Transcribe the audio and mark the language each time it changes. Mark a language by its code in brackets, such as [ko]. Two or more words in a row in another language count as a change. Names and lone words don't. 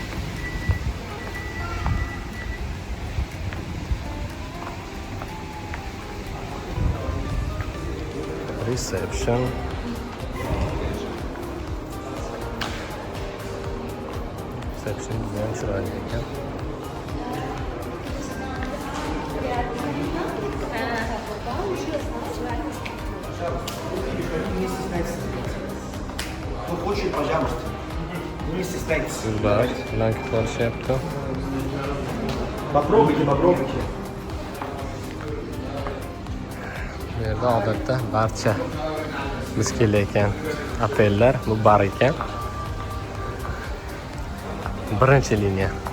[uz] Reception. Reception bilan chiroyli ekan. [ru] Кто хочет, пожалуйста. Не стесняйтесь. [uz] Sizlar bilan ko'rishyapti. [ru] Попробуйте, попробуйте. [uz] Bu yerda odatda barcha biz kelayotgan otellar bu bar ekan. Birinchi liniya.